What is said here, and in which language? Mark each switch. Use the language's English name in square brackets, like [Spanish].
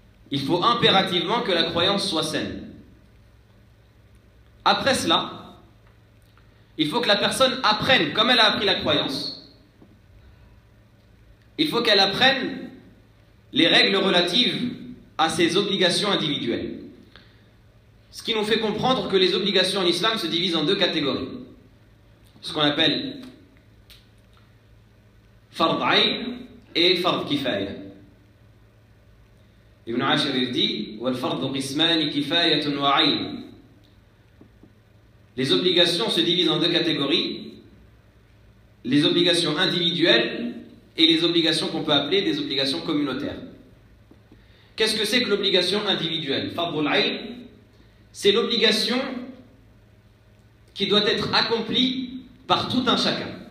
[French] Il faut impérativement que la croyance soit saine. Après cela, il faut que la personne apprenne, comme elle a appris la croyance, il faut qu'elle apprenne les règles relatives à ses obligations individuelles. Ce qui nous fait comprendre que les obligations en islam se divisent en deux catégories. Ce qu'on appelle fard ayn et fard kifaya. Ibn Ashir dit [Arabic] وَالْفَرْضُ قِسْمَانِ كِفَايَةٌ وَعَيْنٌ. [French] Les obligations se divisent en deux catégories, les obligations individuelles et les obligations qu'on peut appeler des obligations communautaires. Qu'est-ce que c'est que l'obligation individuelle? فَرْضُ عَيْنٌ, c'est l'obligation qui doit être accomplie par tout un chacun.